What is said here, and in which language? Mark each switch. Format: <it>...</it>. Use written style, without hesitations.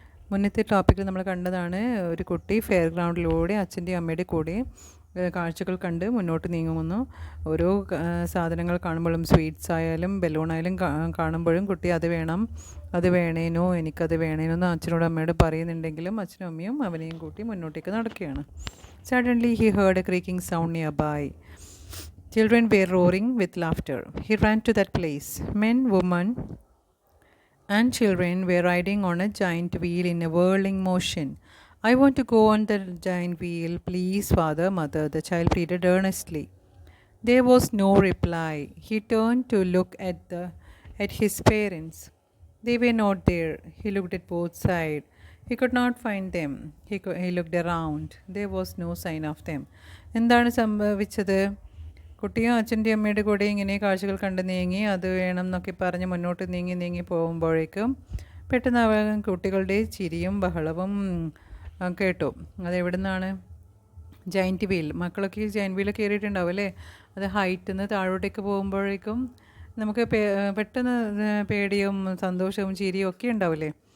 <ml>മുന്നത്തെ ടോപ്പിക്കിൽ നമ്മൾ കണ്ടതാണ് ഒരു കുട്ടി ഫെയർ ഗ്രൗണ്ടിലൂടെ അച്ഛൻ്റെയും അമ്മയുടെ കൂടെ കാഴ്ചകൾ കണ്ട് മുന്നോട്ട് നീങ്ങുമെന്നു. ഓരോ സാധനങ്ങൾ കാണുമ്പോഴും സ്വീറ്റ്സ് ആയാലും ബലൂണായാലും കാണുമ്പോഴും കുട്ടി അത് വേണം, അത് വേണേനോ, എനിക്കത് വേണേനോ എന്ന് അച്ഛനോടും അമ്മയോട് പറയുന്നുണ്ടെങ്കിലും അച്ഛനും അമ്മയും അവനെയും കൂട്ടി മുന്നോട്ടേക്ക് നടക്കുകയാണ്.</ml> <en>Suddenly he heard a creaking sound nearby. Children were roaring with laughter. He ran to that place. Men, women, and children were riding on a giant wheel in a whirling motion. I want to go on the giant wheel, please, father, mother, the child pleaded earnestly. There was no reply. He turned to look at his parents. They were not there. He looked at both sides. He could not find them. He looked around. There was no sign of them.</en> <ml>എന്താണ് സംഭവിച്ചത്? കുട്ടിയും അച്ഛൻ്റെയും അമ്മയുടെ കൂടെ ഇങ്ങനെ കാഴ്ചകൾ കണ്ട് നീങ്ങി അത് വേണം എന്നൊക്കെ പറഞ്ഞ് മുന്നോട്ട് നീങ്ങി പോകുമ്പോഴേക്കും പെട്ടെന്ന് കുട്ടികളുടെ ചിരിയും ബഹളവും കേട്ടു. അതെവിടെ നിന്നാണ്? Giant wheel. മക്കളൊക്കെ ജയൻറ്റ് വീൽ കയറിയിട്ടുണ്ടാവും അല്ലേ? അത് ഹൈറ്റിൽ നിന്ന് താഴോട്ടേക്ക് പോകുമ്പോഴേക്കും നമുക്ക് പെട്ടെന്ന് പേടിയും സന്തോഷവും ചിരിയും ഒക്കെ ഉണ്ടാവില്ലേ?</ml>